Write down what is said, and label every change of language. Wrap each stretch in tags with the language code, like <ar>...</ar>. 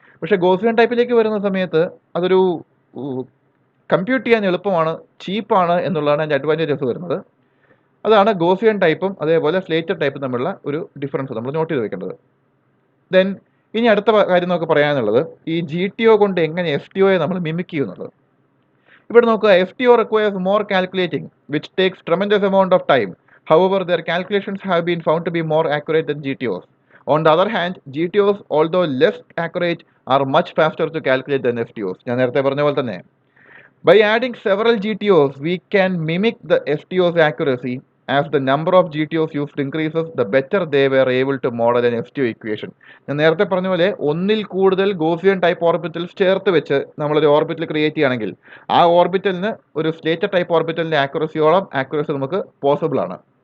<ml>പക്ഷേ ഗോസിയൻ ടൈപ്പിലേക്ക് വരുന്ന സമയത്ത് അതൊരു കമ്പ്യൂട്ട് ചെയ്യാൻ എളുപ്പമാണ്, ചീപ്പാണ് എന്നുള്ളതാണ് അതിൻ്റെ അഡ്വാൻറ്റേജസ് വരുന്നത്. അതാണ് ഗോസിയൻ ടൈപ്പും അതേപോലെ സ്ലേറ്റർ ടൈപ്പും തമ്മിലുള്ള ഒരു ഡിഫറൻസ് നമ്മൾ നോട്ട് ചെയ്ത് വെക്കേണ്ടത്. ദെൻ ഇനി അടുത്ത കാര്യം നമുക്ക് പറയാനുള്ളത് ഈ GTO കൊണ്ട് എങ്ങനെ FTOയെ നമ്മൾ മിമിക് ചെയ്യുന്നുള്ളത്. ഇവിടെ നോക്കുക,</ml> <en>FTO requires more calculating, which takes tremendous amount of time. However, their calculations have been found to be more accurate than GTOs. On the other hand, GTOs, although less accurate, are much faster to calculate than FTOs.</en> <ml>ഞാൻ നേരത്തെ പറഞ്ഞ പോലെ തന്നെ</ml> <en>by adding several GTOs, we can mimic the FTO's accuracy. As the number of GTOs used increases, the better they were able to model an FTO equation.</en> <ml>ഞാൻ നേരത്തെ പറഞ്ഞ പോലെ ഒന്നിൽ കൂടുതൽ ഗോസിയൻ ടൈപ്പ് ഓർബിറ്റൽസ് ചേർത്ത് വെച്ച് നമ്മളൊരു ഓർബിറ്റൽ ക്രിയേറ്റ് ചെയ്യുകയാണെങ്കിൽ ആ ഓർബിറ്റലിന് ഒരു സ്ലേറ്റർ ടൈപ്പ് ഓർബിറ്റലിൻ്റെ ആക്യുറസി നമുക്ക് പോസിബിൾ ആണ്.</ml>